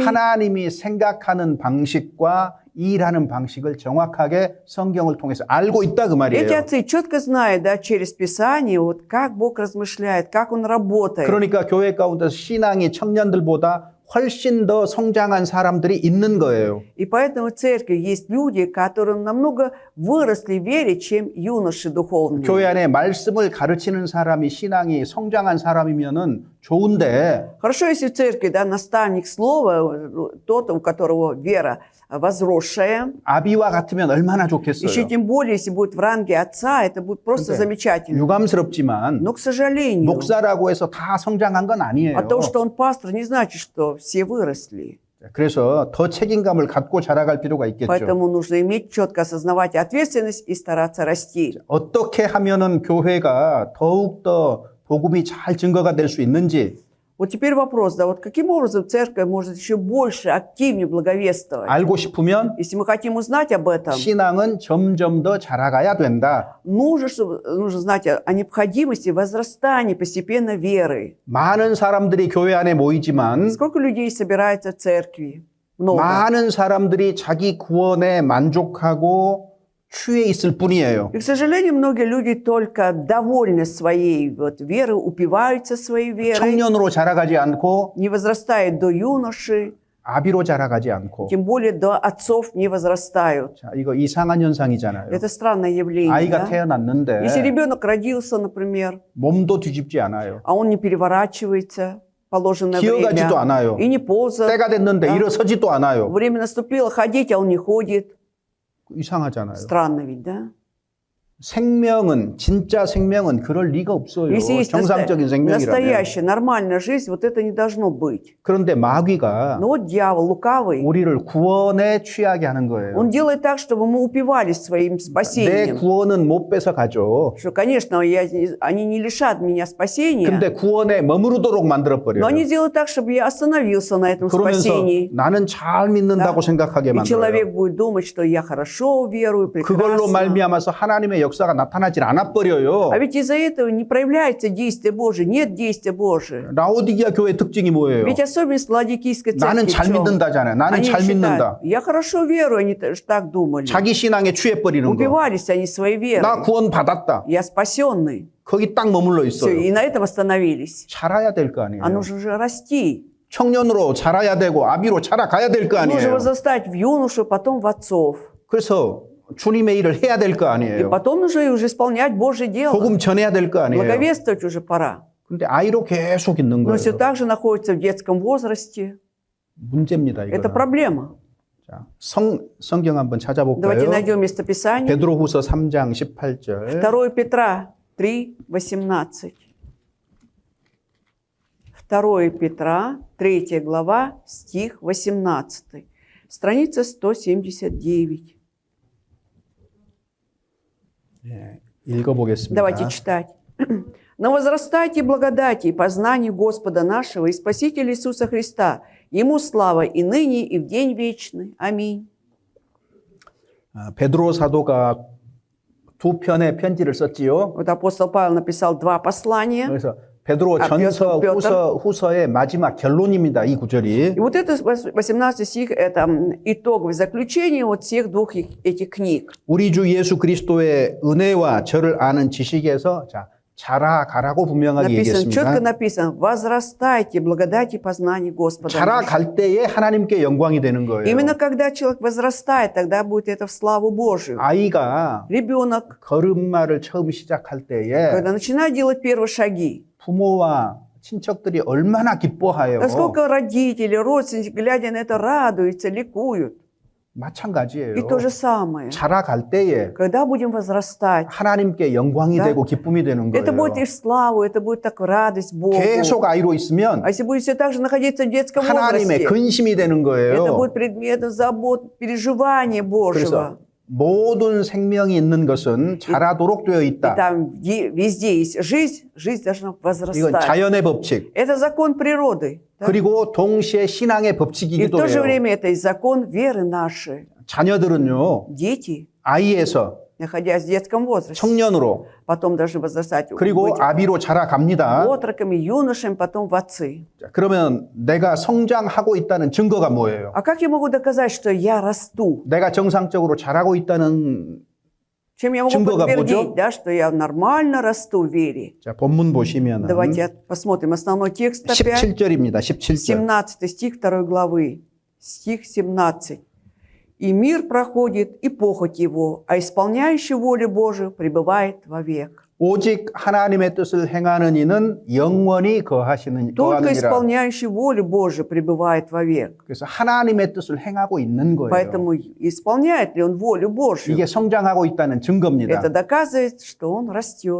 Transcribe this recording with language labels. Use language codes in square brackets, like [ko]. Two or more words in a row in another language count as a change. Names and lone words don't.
[ko] 하나님이 생각하는 방식과 일하는 방식을 정확하게 성경을 통해서 알고 있다 그 [ru] эти [ko] 말이에요. [ru] отцы четко знают, да, через Писание, вот как Бог размышляет, как Он работает. [ko] 그러니까 교회 가운데서 신앙이 청년들보다 훨씬 더 성장한 사람들이 있는 거예요. [ru] И поэтому в церкви есть люди, которые намного выросли в вере, чем юноши духовные. [ko] 교회 안에 말씀을 가르치는 사람이 신앙이 성장한 사람이면은 좋은데 [ru] Хорошо, если в церкви, да, наставник слова, тот, у которого вера возросшая, [ko] 아비와 같으면 얼마나 [ru] еще [ko] 좋겠어요. [ru] тем более, если будет в ранге отца, это будет просто [ko] 근데 [ru] замечательно. [ko] 유감스럽지만 [ru] Но, к сожалению, [ko] 목사라고 해서 다 성장한 건 아니에요. [ru] от того, что он пастор, не значит, что все выросли. [ko] 그래서 더 책임감을 갖고 자라갈 필요가 있겠죠. [ru] Поэтому нужно иметь четко осознавать ответственность и стараться расти. [ko] 어떻게 하면은 교회가 더욱더 복음이 잘 증거가 될 수 있는지 [ru] Вот теперь вопрос, да, вот каким образом церковь может еще больше, активнее благовествовать? [ko] 알고 싶으면 [ru] Если мы хотим узнать об этом, [ko] 신앙은 점점 더 자라가야 된다. [ru] нужно знать о необходимости возрастания постепенно веры. [ko] 많은 사람들이 교회 안에 모이지만 [ru] Сколько людей собирается в церкви? Много. [ko] 많은 사람들이 자기 구원에 만족하고 취해 있을 뿐이에요. [ru] И, к сожалению, многие люди только довольны своей вот, верой, упиваются своей верой, [ko] 청년으로 자라가지 않고 [ru] не возрастают до юноши, [ko] 아비로 자라가지 않고. [ru] тем более до отцов не возрастают. [ko] 자, 이거 이상한 현상이잖아요. [ru] Это странное явление. [ko] 아이가 [ru] Да? [ko] 태어났는데 [ru] Если ребенок родился, например, [ko] 몸도 뒤집지 않아요. [ru] а он не переворачивается в положенное [ko] 기어가지도 [ru] время [ko] 않아요. [ru] и не ползает, [ko] 때가 됐는데 [ru] Да. [ko] 일어서지도 않아요. [ru] время наступило ходить, а он не ходит. [ko] 이상하잖아요. [ru] Странно ведь, да? [ko] 생명은 진짜 생명은 그럴 리가 없어요. [ru] Если есть [ko] 정상적인 생명이라면. [ru] настоящая, нормальная жизнь, вот это не должно быть. [ko] 그런데 마귀가 [ru] Но вот дьявол лукавый, [ko] 우리를 구원에 취하게 하는 거예요. [ru] он делает так, чтобы мы упивались своим [ko] 내 [ru] спасением. [ko] 구원은 못 뺏어 가죠. [ru] Что, конечно, они не лишат меня спасения, [ko] 근데 구원에 머무르도록 만들어 버려요. [ru] но они делают так, чтобы я остановился на этом [ko] 그러면서 [ru] спасении. [ko] 나는 잘 믿는다고 [ru] Да. [ko] 생각하게 [ru] И [ko] 만들어요. [ru] человек будет думать, что я хорошо верую, [ko] 그걸로 [ru] прекрасно. [ko] 말미암아서 하나님의 역사가 나타나질 않아 버려요. [ru] А ведь из-за этого не проявляется действие Божие, нет действия Божия. [ko] 라오디게아 교회 특징이 뭐예요? [ru] Ведь особенность Ладикийской [ko] 나는 [ru] церкви в [ko] 잘 [ru] чем? [ko] 믿는다잖아요. 나는 [ru] Они [ko] 잘 믿는다. [ru] считают, я хорошо верую, они тоже так думали. [ko] 자기 신앙에 취해 버리는 거. [ru] Упивались они своей верой. [ko] 나 구원 받았다. [ru] Я спасенный. [ko] 거기 딱 머물러 [ru] Все, [ko] 있어요. [ru] и на этом остановились. [ko] 자라야 될 거 아니에요. [ru] А нужно же расти. [ko] 청년으로 자라야 되고 아비로 자라가야 될 거 [ru] Нужно [ko] 아니에요. [ru] возрастать в юношу, потом в отцов. [ko] 그래서 주님의 일을 해야 될 거 [ru] И [ko] 아니에요. [ru] потом нужно уже исполнять Божье дело. [ko] 복음 전해야 될 거 아니에요. [ru] Благовествовать уже пора. [ko] 근데 아이로 계속 있는 [ru] Но все [ko] 거예요. [ru] так же находится в детском возрасте. [ko] 문제입니다, [ru] Это [ko] 이거. [ru] проблема. [ko] 자, 성경 한번 [ru] Давайте [ko] 찾아볼까요? [ru] найдем местописание. [ko] 베드로후서 3장 18절. [ru] 2 Петра 3, 18. 2 Петра, 3 глава, стих 18. Страница 179. [ko] 예, 읽어보겠습니다. [ru] Давайте читать. «Но возрастайте благодати и познанию Господа нашего и Спасителя Иисуса Христа. Ему слава и ныне, и в день вечный. Аминь». [ko] 베드로 사도가 두 편의 편지를 썼지요. [ru] Вот апостол Павел написал 2 послания. [ko] 그래서 베드로 아, 전서, [ru] Петр. [ko] 후서의 마지막 결론입니다. 이 구절이. [ru] И вот это 18 стих, это итоговое заключение вот всех двух этих книг. [ko] 우리 주 예수 그리스도의 은혜와 저를 아는 지식에서 자, 자라가라고 분명하게 [ru] Написано, четко [ko] 얘기했습니다. [ru] написано, возрастайте благодати и познании Господа. нашего». [ko] 자라갈 때에 하나님께 영광이 되는 거예요. [ru] Именно когда человек возрастает, тогда будет это в славу Божию. [ko] 아이가 [ru] Ребенок, [ko] 걸음마를 처음 시작할 때에 [ru] когда начинает делать первые шаги, [ko] 부모와 친척들이 얼마나 기뻐해요. [ru] насколько родители, родственники, глядя на это, радуются, ликуют. [ko] 마찬가지예요. [ru] И то же самое. [ko] 자라갈 때에 [ru] Когда будем возрастать, [ko] 하나님께 영광이 [ru] Да. [ko] 되고 기쁨이 되는 [ru] это будет [ko] 거예요. [ru] и в славу, это будет так радость Богу. [ko] 계속 아이로 있으면 [ru] А если будет все так же находиться в детском [ko] 하나님의 [ru] возрасте, [ko] 근심이 되는 [ru] это [ko] 거예요. [ru] будет предметом забот, переживания Божьего. [ko] 그래서 모든 생명이 있는 것은 자라도록 되어 [ru] И [ko] 있다. [ru] там везде есть жизнь, жизнь должна [ko] 이건 [ru] возрастать. [ko] 자연의 법칙. [ru] Это закон природы. Да? [ko] 그리고 동시에 신앙의 [ru] И в [ko] 법칙이기도 [ru] то же [ko] 해요. [ru] время это и закон веры нашей. [ko] 자녀들은요, [ru] Дети, [ko] 아이에서 [ru] находясь в детском возрасте, [ko] 청년으로 [ru] потом должны возрастать, [ko] 그리고 [ru] быть [ko] 아비로 자라갑니다. [ru] отроками, юношами, потом в отцы. [ko] 자, 그러면 내가 성장하고 있다는 증거가 뭐예요? [ru] А как я могу доказать, что я расту? [ko] 내가 정상적으로 자라고 있다는 [ru] Чем я могу [ko] 증거가 [ru] подтвердить, [ko] 뭐죠? [ru] да, что я нормально расту в вере? [ko] 자, 본문 보시면은 [ru] Давайте посмотрим основной текст опять. [ko] 17절입니다. 17절. [ru] 17 стих 2 главы. Стих 17. «И мир проходит, и похоть его, а исполняющий волю Божию пребывает вовек». [ko] 오직 하나님의 뜻을 행하는 이는 영원히 [ru] Только [ko] 거하느니라. [ru] исполняющий волю Божию пребывает вовек. [ko] 그래서 하나님의 뜻을 행하고 있는 거예요. [ru] Поэтому исполняет ли он волю Божью? [ko] 이게 성장하고 있다는 증거입니다. [ru] Это доказывает, что он растет.